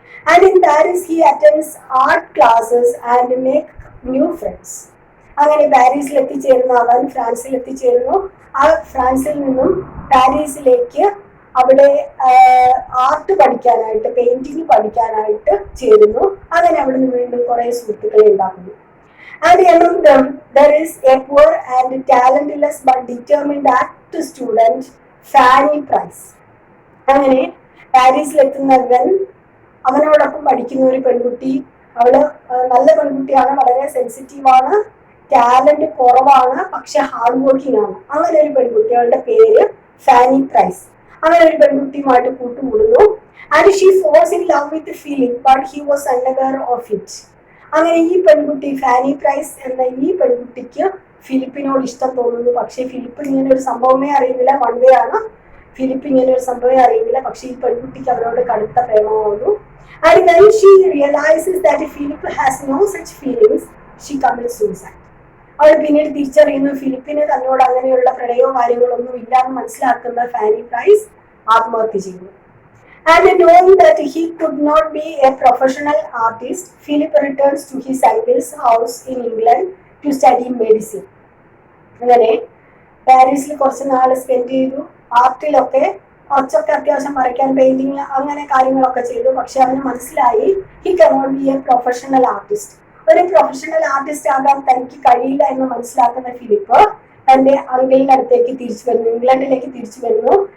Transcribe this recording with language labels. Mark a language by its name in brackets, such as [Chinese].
[English] And in Paris he attends art classes and make new friends. [Malayalam] അങ്ങനെ പാരീസിൽ എത്തിച്ചേരുന്നു. അവൻ ഫ്രാൻസിൽ എത്തിച്ചേരുന്നു. ആ ഫ്രാൻസിൽ നിന്നും പാരീസിലേക്ക് അവിടെ ആർട്ട് പഠിക്കാനായിട്ട്, പെയിന്റിങ് പഠിക്കാനായിട്ട് ചേരുന്നു. അങ്ങനെ അവിടെ നിന്ന് വീണ്ടും കുറെ സുഹൃത്തുക്കളെ ഉണ്ടാക്കുന്നു. [English] And among them there is a poor and talentless but determined art student, Fanny Price. [Malayalam] അങ്ങനെ പാരീസിലെത്തുന്നവൻ അവനോടൊപ്പം പഠിക്കുന്ന ഒരു പെൺകുട്ടി. അവള് നല്ല പെൺകുട്ടിയാണ്, വളരെ സെൻസിറ്റീവാണ്, ടാലന്റ് കുറവാണ്, പക്ഷെ ഹാർഡ് വർക്കിംഗ് ആണ്. അങ്ങനെ ഒരു പെൺകുട്ടി, അവളുടെ പേര് ഫാനി പ്രൈസ്. അങ്ങനെ ഒരു പെൺകുട്ടിയുമായിട്ട് കൂട്ടുകൂടുന്നു. [English] And she falls in love with feeling but he was unaware of it. [Malayalam] അങ്ങനെ ഈ പെൺകുട്ടി, ഫാനി പ്രൈസ് എന്ന ഈ പെൺകുട്ടിക്ക് ഫിലിപ്പിനോട് ഇഷ്ടം തോന്നുന്നു. പക്ഷെ ഫിലിപ്പ് ഇങ്ങനെ ഒരു സംഭവമേ അറിയുന്നില്ല. വൺ വേ ആണ്. ഫിലിപ്പ് ഇങ്ങനെ ഒരു സംഭവമേ അറിയുന്നില്ല. പക്ഷെ ഈ പെൺകുട്ടിക്ക് അവരോട് കടുത്ത പ്രേമമാവുന്നു. [English] And when she realizes that Philip has no such feelings, she commits suicide. [Malayalam] അവൾ പിന്നീട് തിരിച്ചറിയുന്നു ഫിലിപ്പിന് തന്നോട് അങ്ങനെയുള്ള പ്രണയവും കാര്യങ്ങളൊന്നും ഇല്ലാന്ന് മനസ്സിലാക്കുന്ന ഫാനി പ്രൈസ് ആത്മഹത്യ ചെയ്യുന്നു. [English] And knowing that he could not be a professional artist, Philip returns to his uncle's house in England to study medicine. [Malayalam] അങ്ങനെ പാരീസിൽ കുറച്ച് നാൾ സ്പെൻഡ് ചെയ്തു. ആർട്ടിലൊക്കെ കുറച്ചൊക്കെ അത്യാവശ്യം വരയ്ക്കാൻ, പെയിന്റിങ് അങ്ങനെ കാര്യങ്ങളൊക്കെ ചെയ്തു. പക്ഷെ അവന് മനസ്സിലായി [English] He cannot be a professional artist. [Malayalam] ഒരു പ്രൊഫഷണൽ ആർട്ടിസ്റ്റ് ആകാൻ തനിക്ക് കഴിയില്ല എന്ന് മനസ്സിലാക്കുന്ന ഫിലിപ്പ് തന്റെ അങ്കിളിന്റെ അടുത്തേക്ക് തിരിച്ചു വരുന്നു, ഇംഗ്ലണ്ടിലേക്ക് തിരിച്ചു വരുന്നു.